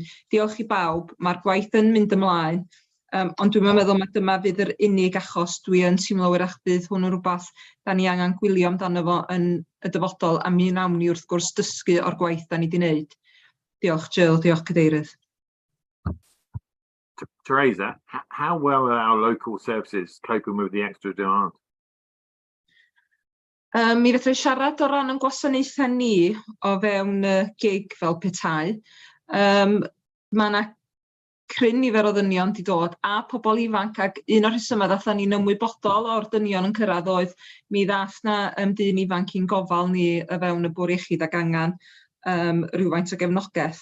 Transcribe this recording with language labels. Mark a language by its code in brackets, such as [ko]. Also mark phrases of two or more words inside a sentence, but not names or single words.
[cy] Diolch i bawb, mae'r gwaith yn mynd ymlaen. Ond dwi'n meddwl mae dyma fydd yr unig achos dwi yn teimlo wrach bydd hwn yn rhywbeth da ni angen gwylio amdano fo yn y dyfodol, a mi wnawn ni wrth gwrs dysgu o'r gwaith da ni wedi wneud. Diolch Jill, diolch Cadeirydd. [en] Teresa, how well are our local services coping with the extra demand? [cy] Mi fedrai siarad o ran yn gwasanaethau ni o fewn gig fel petai. Mae yna cryn nifer o ddynion wedi dod a pobl ifanc, ac un o'r rhesymau ddaethon ni'n ymwybodol o'r dynion yn cyrraedd oedd mi ddaeth na dyn ifanc i'n gofal ni o fewn y Bwr' Iechyd ac angen rhywfaint o gefnogaeth.